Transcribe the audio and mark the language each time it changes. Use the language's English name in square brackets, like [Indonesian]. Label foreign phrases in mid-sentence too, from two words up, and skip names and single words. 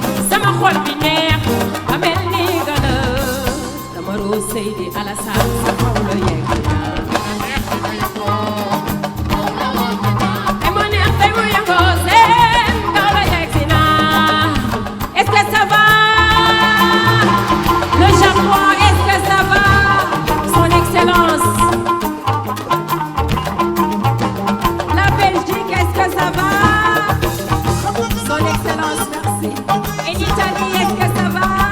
[Wolof] Sama xol bi neex, ba mel ni gën a. Sama ruu Seydi Alassane, sa xol la yegg. Te mu neex, te mu yëngoo, seen kaw la yegg si naa. [French] Est-ce que ça va? Le Japon, est-ce que ça va? Son Excellence. La Belgique, est-ce que ça va? Son Excellence, merci. Et l'Italie, est-ce que ça va?